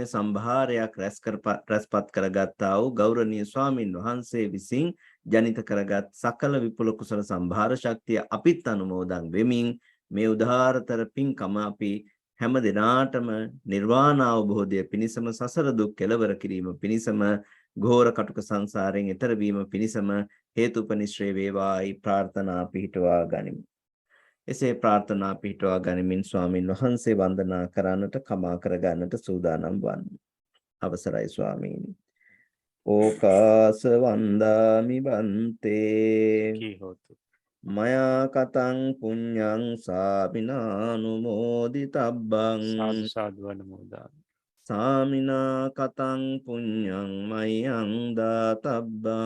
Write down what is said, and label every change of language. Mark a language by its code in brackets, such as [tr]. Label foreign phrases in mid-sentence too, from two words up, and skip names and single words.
[si] සම්භාරයක් රැස්පත් කරගත්තා වූ ගෞරවනීය ස්වාමින් වහන්සේ විසින් ජනිත කරගත් සකල විපුල කුසල සම්භාර ශක්තිය අපිත් අනුමෝදන් වෙමින් මේ උදාාරතර පින්කම අපි හැම දිනාටම නිර්වාණ අවබෝධය පිණිසම සසර දුක් කෙලවර කිරීම පිණිසම ඝෝර කටුක සංසාරයෙන් එතර වීම පිණිසම හේතුපනිශ්‍රේ වේවායි ප්‍රාර්ථනා පිහිටුවා ගනිමු. එසේ ප්‍රාර්ථනා පිහිටුවා ගනිමින් ස්වාමින් වහන්සේ වන්දනා කරන්නට කමා කර ගන්නට සූදානම් වන්න. අවසරයි ස්වාමීනි. [pi] ඕකාස වන්දාමි බන්තේ කීහෝතු මයා කතං පුඤ්ඤං සාමිනානුමෝදිතබ්බං සාදු සාදු අනුමෝදාමි. සාමිනා කතං පුඤ්ඤං මයං දාතබ්බං